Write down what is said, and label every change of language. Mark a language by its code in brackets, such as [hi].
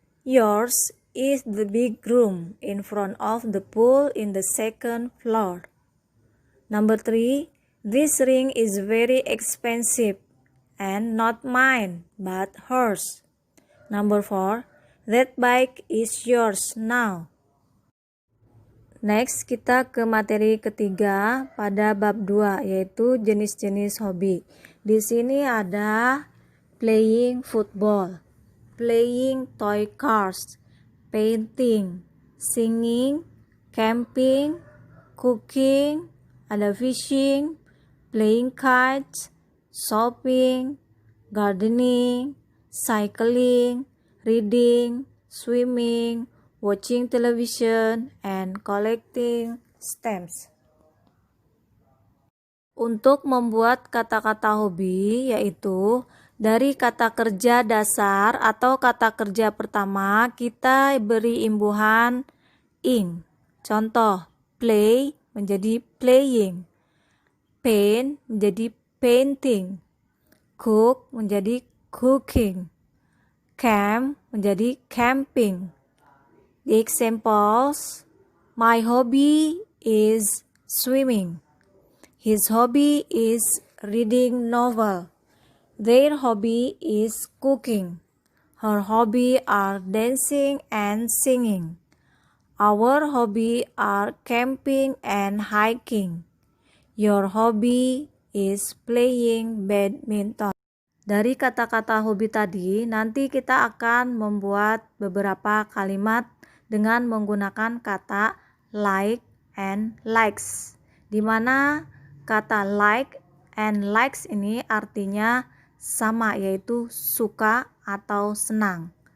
[en] Yours is the big room in front of the pool in the second floor. Number 3. This ring is very expensive and not mine but hers. Number 4. That bike is yours now. [id] Next, kita ke materi ketiga pada bab 2, yaitu jenis-jenis hobi. Di sini ada [en] playing football, playing toy cars, painting, singing, camping, cooking, [id] ada [en] fishing, playing kites, shopping, gardening, cycling, reading, swimming, watching television, and collecting stamps. [id] Untuk membuat kata-kata hobi, yaitu dari kata kerja dasar atau kata kerja pertama, kita beri imbuhan ing. Contoh, play menjadi playing, paint menjadi painting, cook menjadi cooking, camp menjadi camping. [en] The examples: my hobby is swimming. His hobby is reading novel. Their hobby is cooking. Her hobby are dancing and singing. Our hobby are camping and hiking. Your hobby is playing badminton. [id] Dari kata-kata hobi tadi, nanti kita akan membuat beberapa kalimat dengan menggunakan kata like and likes, di mana kata like and likes ini artinya sama, yaitu suka atau senang.